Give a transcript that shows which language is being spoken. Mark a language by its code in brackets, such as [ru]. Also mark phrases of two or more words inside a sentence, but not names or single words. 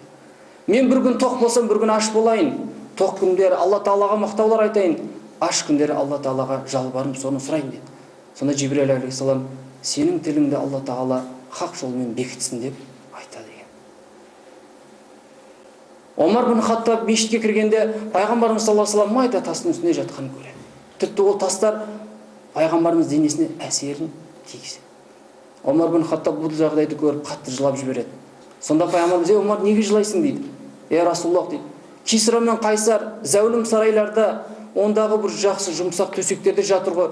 [kk] Мен бір күн тоқ болсам, бір күн аш болайын. Тоқ күндері Алла Тағалаға мақтаулар айтайын, аш күндері Алла Тағалаға жалбарынып соны сұрайын деді. Сонда Жибрил алейхиссалам сенің тіліңді Алла Тағала хақ жолмен бекітсін деп айтады екен. Омар бин Хаттаб мешітке кіргенде пайғамбарымыз [ar] صلى الله عليه وسلم [kk] майда тастың үстіне жатқанын көреді. Тіпті ол тастар пайғамбарымыз денесіне әсерін тигізеді. Омар бин Хаттаб бұл жағдайды көріп қатты жылап жібереді. Сонда пайғамбарымыз: Омар, неге жылайсың дейді. Расулаллах дейді, Кисра мен Қайсар зәулім сарайларда, ондағы бір жақсы жұмсақ төсектерде жатыр ғой.